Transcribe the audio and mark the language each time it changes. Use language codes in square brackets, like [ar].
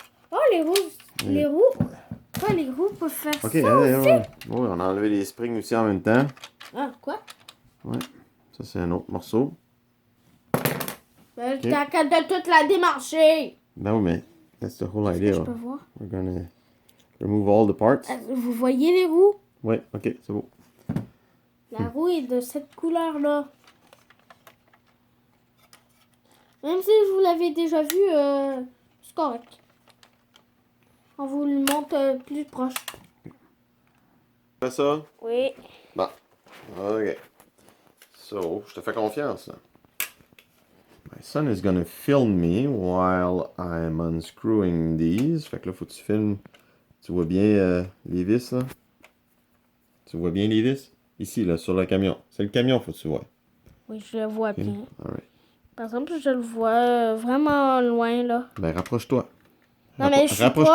[fr] Oh, les roues. Les roues? Oh, les roues peuvent faire Ok, ça aussi. ouais, on a enlevé les springs aussi en même temps. Ah, quoi? Ouais. Ça, c'est un autre morceau. Ben, t'as qu'à de toute la démarcher. Ben oui, mais [en] that's the whole idea. [fr] Je peux voir. [en] We're gonna remove all the parts. [fr] Vous voyez les roues? Ouais, ok, c'est beau. La roue est de cette couleur-là. Même si je vous l'avais déjà vu, c'est correct. On vous le montre plus proche. Fais ça? Oui. Bon. Ok. So, je te fais confiance, là. [en] My son is gonna film me while I'm unscrewing these. [fr] Fait que là, faut que tu filmes. Tu vois bien les vis, là? Tu vois bien les vis? Ici, là, sur le camion. C'est le camion, faut que tu vois. Oui, je le vois [en] Okay. [fr] bien. [en] Alright. [fr] Par exemple, je le vois vraiment loin, là. Ben, rapproche-toi. Non, mais je suis Rapproche-toi.